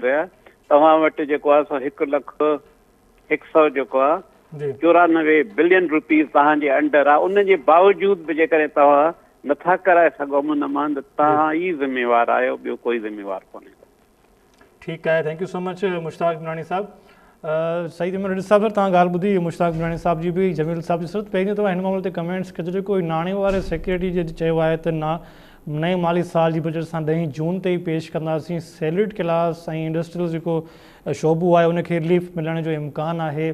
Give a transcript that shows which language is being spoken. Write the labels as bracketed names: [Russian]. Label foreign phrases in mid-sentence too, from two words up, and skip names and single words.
[Sindhi] तव्हां वटि जेको आहे सो 1,100 जेको आहे 94 [English] billion rupees [Sindhi] तव्हांजे अंडर आहे। उन जे बावजूद बि जेकॾहिं तव्हां नथा कराए सघो अमन अमान, त तव्हां ई ज़िम्मेवार आहियो, ॿियो कोई ज़िम्मेवार कोन्हे। ठीकु आहे, [English] thank you so much मुश्ताक बिनाणी साहिबु। [Sindhi] सही में रजिस्टर साहिबु तव्हां ॻाल्हि ॿुधी मुश्ताक बिनाणी साहिब जी बि, जमील साहिब जी सिर्फ़ु पहिरीं त हिन मामले ते कमेंट्स कजो। जेको नाणे वारे सेक्रेटरी जे चयो आहे त नए माली साल जी बजट असां 10 जून ते ई पेश कंदासीं, [English] salaried class [Sindhi] ऐं इंडस्ट्रियल जेको शोबो आहे उनखे रिलीफ मिलण जो इम्कानु आहे।